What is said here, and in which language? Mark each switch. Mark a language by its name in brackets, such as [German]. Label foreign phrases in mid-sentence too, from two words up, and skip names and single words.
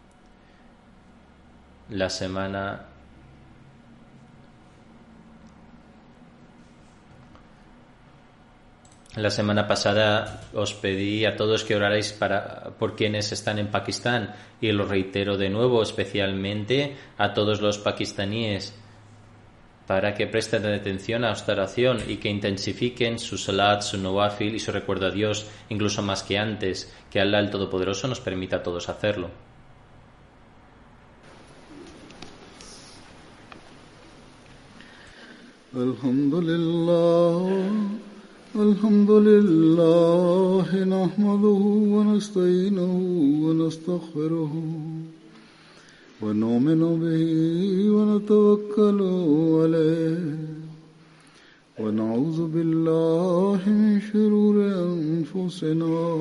[Spanish] La semana pasada os pedí a todos que orarais por quienes están en Pakistán y lo reitero de nuevo, especialmente a todos los pakistaníes, para que presten atención a esta oración y que intensifiquen su salat, su nawafil y su recuerdo a Dios, incluso más que antes, que Allah el Todopoderoso nos permita a todos hacerlo. [Arabic] الحمد لله، نحمده ونستعينه ونستغفره ونؤمن به ونتوكل عليه ونعوذ بالله من شرور أنفسنا